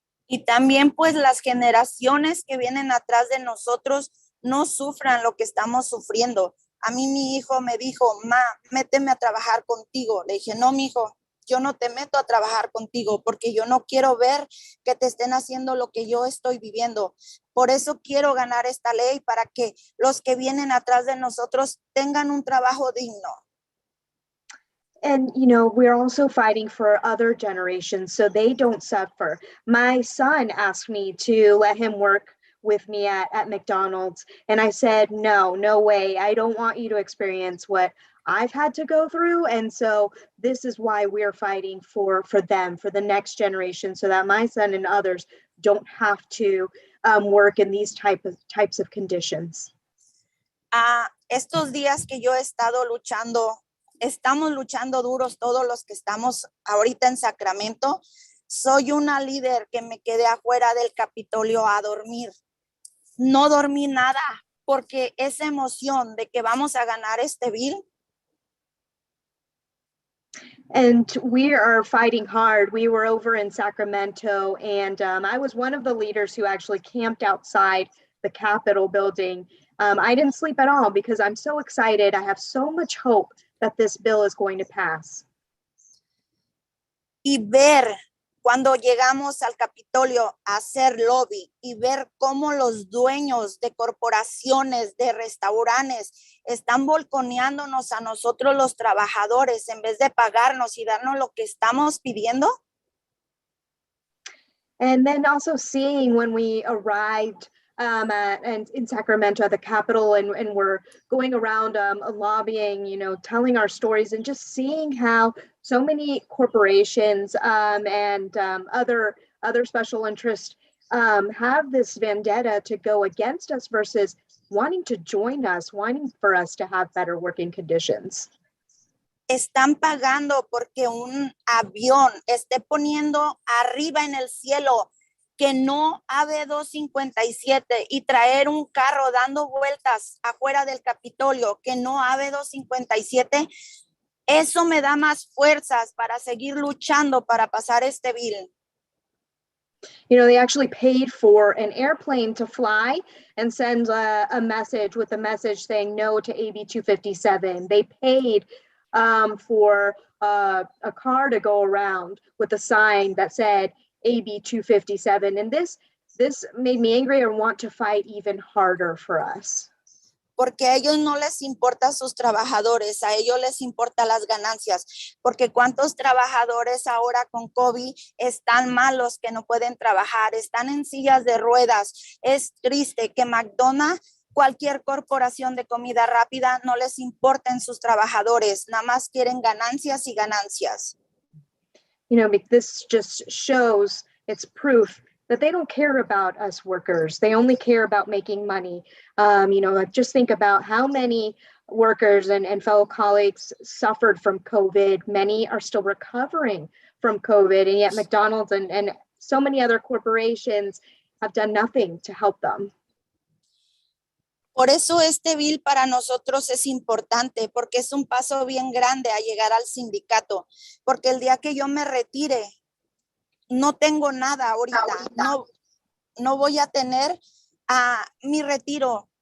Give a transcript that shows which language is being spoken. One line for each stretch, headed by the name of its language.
Spanish: Y también pues las generaciones que vienen atrás de nosotros no sufran lo que estamos sufriendo. A mí mi hijo me dijo, ma, méteme a trabajar contigo. Le dije, no, mi hijo, yo no te meto a trabajar contigo porque yo no quiero ver que te estén haciendo lo que yo estoy viviendo. Por eso quiero ganar esta ley, para que los que vienen atrás de nosotros tengan un trabajo digno.
English: And, we're also fighting for other generations so they don't suffer. My son asked me to let him work with me at McDonald's. And I said, no way. I don't want you to experience what I've had to go through. And so this is why we're fighting for them, for the next generation, so that my son and others don't have to work in these types of conditions.
Spanish: Estos días que yo he estado luchando, estamos luchando duros todos los que estamos ahorita en Sacramento. Soy una líder que me quedé afuera del Capitolio a dormir. No dormí nada porque esa emoción de que vamos a ganar este bill.
English: And we are fighting hard. We were over in Sacramento, and I was one of the leaders who actually camped outside the Capitol building. I didn't sleep at all because I'm so excited. I have so much hope that this bill is going to pass.
Spanish: Y ver cuando llegamos al Capitolio a hacer lobby y ver cómo los dueños de corporaciones, de restaurantes, están balconeándonos a nosotros los trabajadores en vez de pagarnos y darnos lo que estamos pidiendo.
English: And then also seeing when we arrived and in Sacramento at the Capitol, and we're going around lobbying, telling our stories, and just seeing how so many corporations and other special interests have this vendetta to go against us versus wanting to join us, wanting for us to have better working conditions.
Spanish: Están pagando porque un avión esté poniendo arriba en el cielo que no ave 257 y traer un carro dando vueltas afuera del Capitolio que no ave 257, eso me da más fuerzas para seguir luchando para pasar este bill.
English: They actually paid for an airplane to fly and send a message with a message saying no to AB 257. They paid for a car to go around with a sign that said AB 257. And this made me angry and want to fight even harder for us.
Spanish: Porque a ellos no les importa sus trabajadores, a ellos les importa las ganancias, porque cuántos trabajadores ahora con COVID están malos que no pueden trabajar, están en sillas de ruedas. Es triste que McDonald, cualquier corporación de comida rápida, no les importen sus trabajadores, nada más quieren ganancias y ganancias.
English: This just shows, it's proof that they don't care about us workers. They only care about making money. Just think about how many workers and fellow colleagues suffered from COVID. Many are still recovering from COVID, and yet McDonald's and so many other corporations have done nothing to help them.
Spanish: Por eso este bill para nosotros es importante, porque es un paso bien grande a llegar al sindicato, porque el día que yo me retire, no tengo nada ahorita, no voy a tener mi retiro.